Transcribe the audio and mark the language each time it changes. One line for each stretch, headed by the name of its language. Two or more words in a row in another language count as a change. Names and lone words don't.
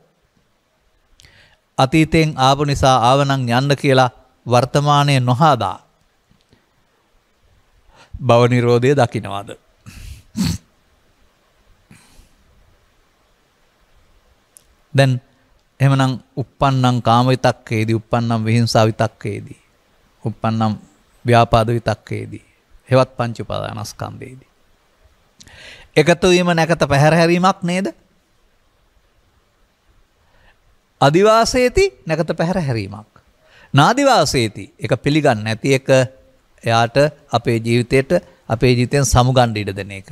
Sinhala: අතීතයෙන් ආපු නිසා ආවනම් යන්න කියලා වර්තමානයේ නොහදා භව නිරෝධය දකින්නවද? දැන් එහෙමනම්
Pali: uppannam කාම විතක්කේදී, uppannam විහිංසා විතක්කේදී, uppannam ව්‍යාපාද විතක්කේදී,
Sinhala: හේවත් පංච උපාදානස්කන්ධේදී එකතු වීම නැකත පැහැර හැරීමක් නේද? අදිවාසේති නැකත පැහැර හැරීමක්. නාදිවාසේති එක පිළිගන්නේ නැති එක එයාට අපේ ජීවිතයෙන් සමුගන්න ඉඩ දෙන එක.